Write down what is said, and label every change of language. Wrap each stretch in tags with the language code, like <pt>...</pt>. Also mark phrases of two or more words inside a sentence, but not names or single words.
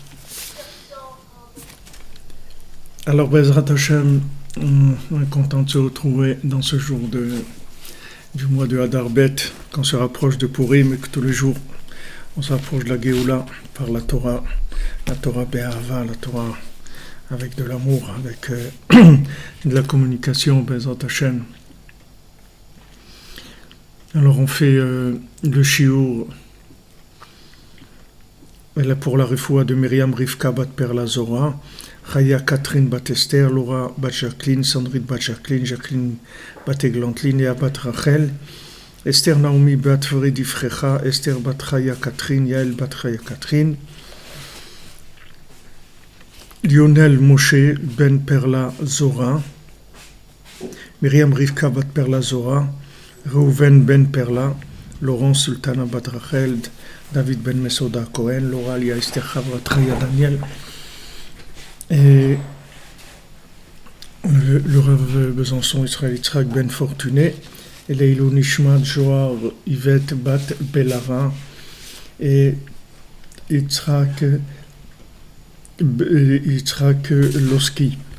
<fr>Alors</fr> <he>בעזרת השם,</he> <fr>on est content de se retrouver dans ce jour du mois de Hadar Bet, qu'on se rapproche de Purim et que tous les jours on s'approche de la Géoula par la</fr> <he>תורה באהבה,</he> <fr>la Torah avec de l'amour, avec de la communication,</fr> <he>בעזרת השם.</he> <fr>Alors on fait le shiur pour la refoua de Myriam Rivka bat Perla Zora, Chaya Catherine bat Esther, Laura bat Jacqueline, Sandrine bat Jacqueline, Jacqueline bat Eglantine, Léa bat Rachel, Esther Naomi bat Fredi Frecha, Esther bat Chaya Catherine, Yael bat Chaya Catherine, Lionel Moshe ben Perla Zora, Myriam Rivka bat Perla Zora, Reuven ben Perla, Laurence Sultana bat Rachel, David ben Mesoda Cohen, Laura Lia Esther Chavra Traya Daniel, et le Rav Besançon Israël Yitzhak ben Fortuné, et</fr> <he>לעילוי נשמת</he> <fr>Joar Yvette bat Belava, et Yitzhak Loski.</fr>